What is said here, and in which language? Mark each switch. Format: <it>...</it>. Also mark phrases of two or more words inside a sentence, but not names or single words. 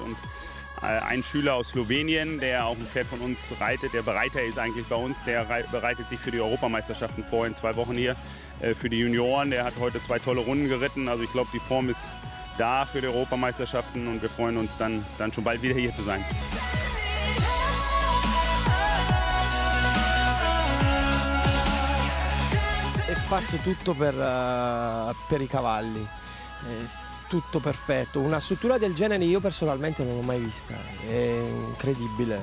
<de>Und ein Schüler aus Slowenien, der auch ein Pferd von uns reitet, der Bereiter ist eigentlich bei uns, der bereitet sich für die Europameisterschaften vor in 2 Wochen hier. Für die Junioren, der hat heute 2 tolle Runden geritten. Also ich glaube, die Form ist da für die Europameisterschaften, und wir freuen uns dann schon bald wieder hier zu sein.</de> <it>È fatto tutto per i cavalli, tutto perfetto. Una struttura del genere io personalmente non l'ho mai vista, è incredibile.</it>